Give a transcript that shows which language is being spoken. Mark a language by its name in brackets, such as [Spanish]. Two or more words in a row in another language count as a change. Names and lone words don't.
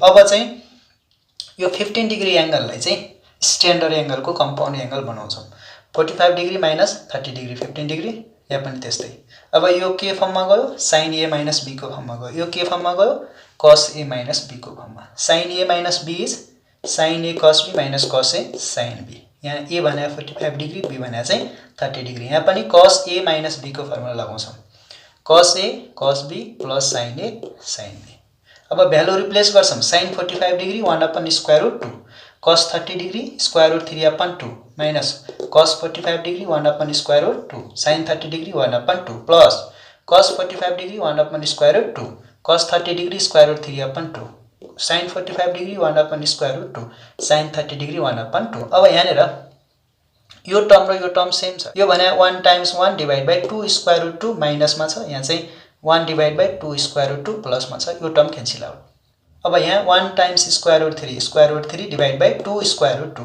[Nepali] अब चाहिँ यो 15 डिग्री एंगललाई चाहिँ स्ट्यान्डर्ड एंगलको [English] compound angle [Nepali] बनाउँछौं। 45 डिग्री माइनस 30 डिग्री 15 डिग्री। यहाँ पनि त्यस्तै। अब यो के फर्ममा गयो? sin A माइनस B को फर्ममा गयो। यो के फर्ममा गयो? cos A माइनस B को फर्ममा। sin A माइनस B इज sin A cos B माइनस cos A sin B। यहाँ A भने 45 डिग्री, B भने चाहिँ 30 डिग्री। यहाँ पनि cos A माइनस B को फर्मुला लगाउँछौं। cos A cos B प्लस sin A sin B। अब [English] value replace [Nepali] गर्छौं। sin 45 डिग्री 1/√2, cos 30 डिग्री √3/2 माइनस cos 45 डिग्री 1/√2, sin 30 डिग्री 1/2 प्लस cos 45 डिग्री 1/√2, cos 30 डिग्री √3/2, sin 45 डिग्री 1/√2, sin 30 डिग्री 1/2। अब यहाँनिर यो टर्म र यो [English] term same [Nepali] छ। यो भने 1 टाइम्स 1 [English] divide by [Nepali] 2 √2 माइनसमा छ, यहाँ चाहिँ 1 [English] divide by 2 square root [Nepali] 2 प्लसमा छ यो [English] term cancel out. [Nepali] अब यहाँ 1 [English] times square root 3 divide by 2 square root 2.